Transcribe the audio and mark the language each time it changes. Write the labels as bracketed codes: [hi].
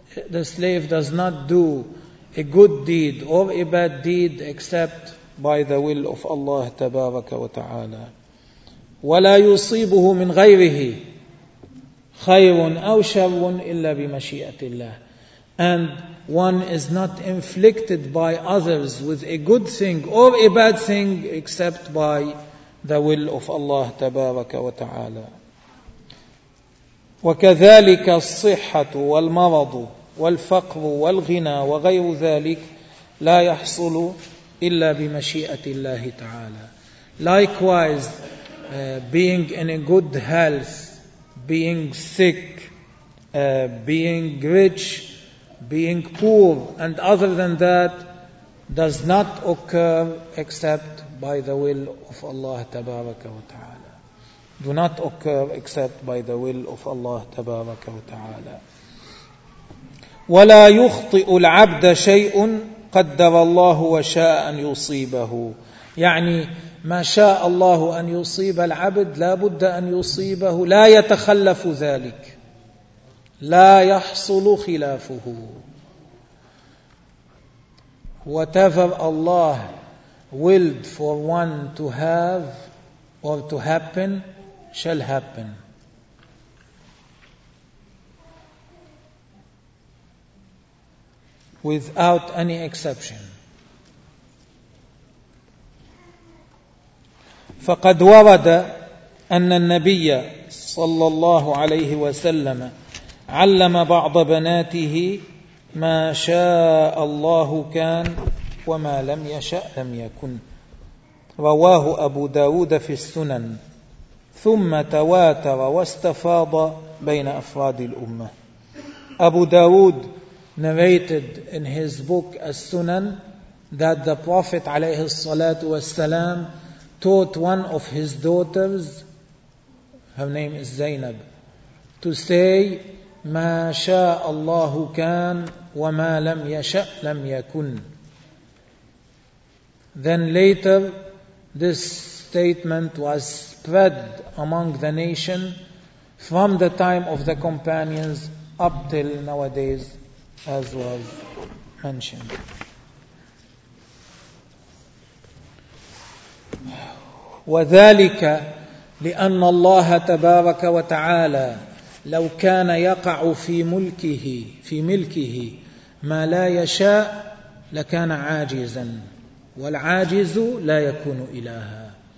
[en] The slave does not do a good deed or a bad deed except by the will of Allah [ar] تبارك وتعالى. ولا يصيبه من غيره خير أو شر إلا بمشيئة الله. [en] And one is not inflicted by others with a good thing or a bad thing except by the will of Allah [ar] تبارك وتعالى. وكذلك الصحة والمرض والفقر والغنى وغير ذلك لا يحصل إلا بمشيئة الله تعالى. [en] Likewise, being in a good health, being sick, being rich, being poor, and other than that, does not occur except by the will of Allah [ar] Tabaraka wa Ta'ala. [en] Do not occur except by the will of Allah [ar] Tabaraka wa Ta'ala. وَلَا يُخْطِئُ الْعَبْدَ شَيْءٌ قَدَّرَ اللَّهُ وَشَاءَ أَنْ يُصِيبَهُ. يعني ما شاء الله أن يصيب العبد لا بد أن يصيبه، لا يتخلف ذلك، لا يحصل خلافه. [en] Whatever Allah willed for one to have or to happen shall happen. Without any exception. [ar] فقد ورد أن النبي صلى الله عليه وسلم علم بعض بناته ما شاء الله كان وما لم يشأ لم يكن، رواه أبو داود في السنن، ثم تواتر واستفاض بين أفراد الأمة. [en] أبو داود narrated in his book As-Sunan that the Prophet [ar] عليه الصلاة والسلام [en] taught one of his daughters, her name is Zainab, to say [ar] ما شاء الله كان وما لم يشأ لم يكن. [en] Then later this statement was spread among the nation from the time of the companions up till nowadays, as was mentioned. [ar] وذلك لأن الله تبارك وتعالى لو كان يقع في ملكه ما لا يشاء لكان عاجزا والعاجز لا يكون إلها.